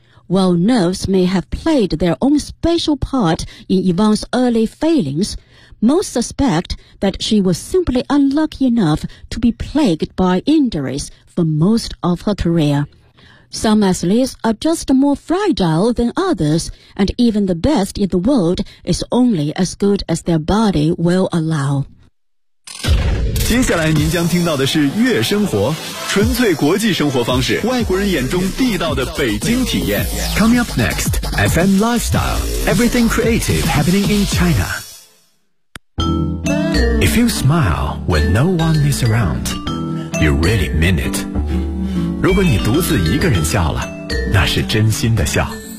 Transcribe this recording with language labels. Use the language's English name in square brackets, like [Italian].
[English] While nerves may have played their own special part in Yvonne's early failings, most suspect that she was simply unlucky enough to be plagued by injuries for most of her career. Some athletes are just more fragile than others, and even the best in the world is only as good as their body will allow. [Chinese] 接下来您将听到的是悦生活。纯粹国际生活方式，外国人眼中地道的北京体验。 [English] Coming up next, FM Lifestyle, everything creative happening in China. If you smile when no one is around, you really mean it. [Chinese] 如果你独自一个人笑了，那是真心的笑。